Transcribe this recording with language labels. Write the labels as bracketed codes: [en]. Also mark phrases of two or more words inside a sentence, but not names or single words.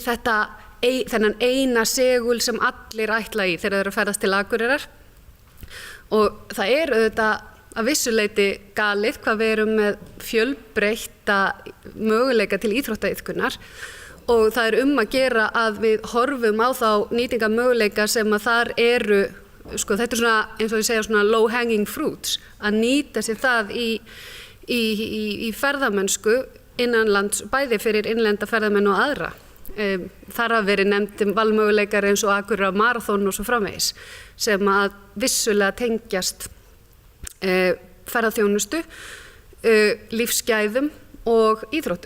[is] þennan eina segul sem allir ætla í þegar þeir eru að ferðast til Akureyrar og það auðvitað að vissu leyti galið hvað við erum með fjölbreytta möguleika til íþróttaiðkunar og það að gera að við horfum á þá nýtingamöguleika sem að þar eru, þetta svona eins og ég segja svona [en] low hanging fruits, [is] að nýta sér það í ferðamennsku innanlands, bæði fyrir innlenda ferðamenn og aðra. Þar hafa verið nefnt valmöguleikar eins og Akureyrar maraþon og svo framvegis sem að vissulega tengjast ferðaþjónustu, lífsgæðum og íþróttum.